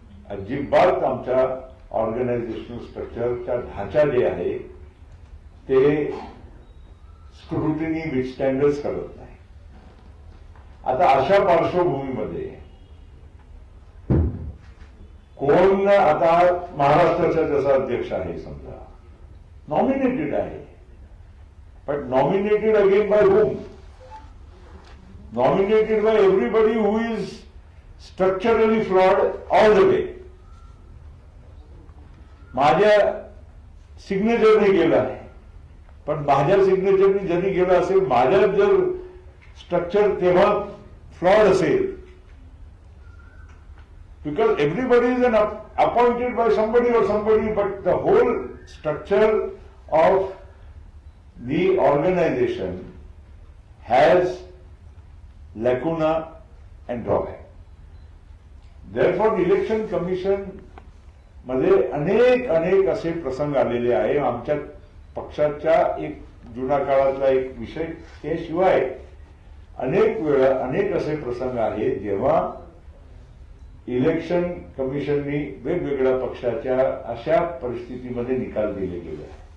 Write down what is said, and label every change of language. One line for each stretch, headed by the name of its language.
Marathi: अजिबात आमच्या ऑर्गनायझेशनल स्ट्रक्चरचा ढाचा जे आहे ते स्क्रुटिनी विथस्टँडच करत नाही. आता अशा पार्श्वभूमीमध्ये कोण, आता महाराष्ट्राचा जसा अध्यक्ष आहे समजा, नॉमिनेटेड आहे,
English: But nominated again by whom? Nominated by everybody who is structurally flawed all the way.
Marathi: माझ्या सिग्नेचरने गेला आहे, पण माझ्या सिग्नेचरने जरी गेला असेल, माझ्या जर स्ट्रक्चर तेव्हा फ्लॉड असेल
English: because everybody is appointed by somebody or somebody, but the whole structure of the organization has lacuna and drawback.
Marathi: Therefore, Election Commission मध्ये अनेक असे प्रसंग आलेले आहे. आमच्या पक्षाच्या एक जुना काळातला एक विषय, त्याशिवाय अनेक वेळा अनेक असे प्रसंग आहेत जेव्हा इलेक्शन कमिशननी वेगवेगळ्या पक्षाच्या अशा परिस्थितीमध्ये निकाल दिले गेले.